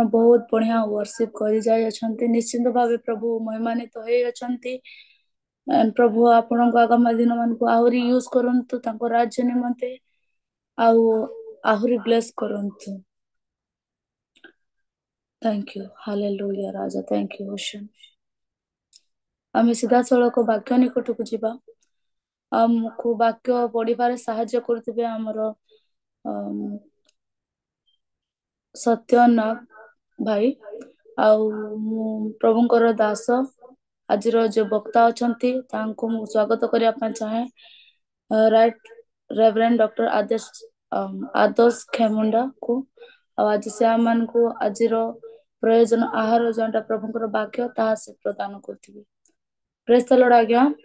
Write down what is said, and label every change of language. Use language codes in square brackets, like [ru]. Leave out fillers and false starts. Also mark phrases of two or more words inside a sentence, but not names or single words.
[or] ବହୁତ ବଢିଆ worship କରି ଯାଇ ଅଛନ୍ତି ନିଶ୍ଚିନ୍ତ ଭାବେ ପ୍ରଭୁ ମହିମାନିତ ହେଇ ଅଛନ୍ତି ପ୍ରଭୁ ଆପଣଙ୍କ ଆଗାମୀ ଦିନ ମାନଙ୍କୁ ଆହୁରି ୟୁଜ କରନ୍ତୁ ତାଙ୍କ ରାଜ୍ୟ ନିମନ୍ତେ ଆଉ ଆହୁରି ବ୍ଲେସ କରନ୍ତୁ [en] thank you hallelujah Raja thank you Ocean [or] ଆମେ ସିଧାସଳଖ ବାକ୍ୟ ନିକଟକୁ ଯିବା ଆମକୁ ବାକ୍ୟ ପଢିବାରେ ସାହାଯ୍ୟ କରୁଥିବେ ଆମର ସତ୍ୟନାଗ ଭାଇ ଆଉ ମୁଁ ପ୍ରଭୁଙ୍କର ଦାସ ଆଜିର ଯୋଉ ବକ୍ତା ଅଛନ୍ତି ତାଙ୍କୁ ମୁଁ ସ୍ୱାଗତ କରିବା ପାଇଁ ଚାହେଁ [en] Right Reverend Doctor [or] ଆଦର୍ଶ ଖେମୁଣ୍ଡା କୁ ଆଉ ଆଜି ସେମାନଙ୍କୁ ଆଜିର ପ୍ରୟୋଜନ ଆହାର ଯୋଉଟା ପ୍ରଭୁଙ୍କର ବାକ୍ୟ ତାହା ସେ ପ୍ରଦାନ କରୁଥିବେ [en] praise the Lord [or] ଆଜ୍ଞା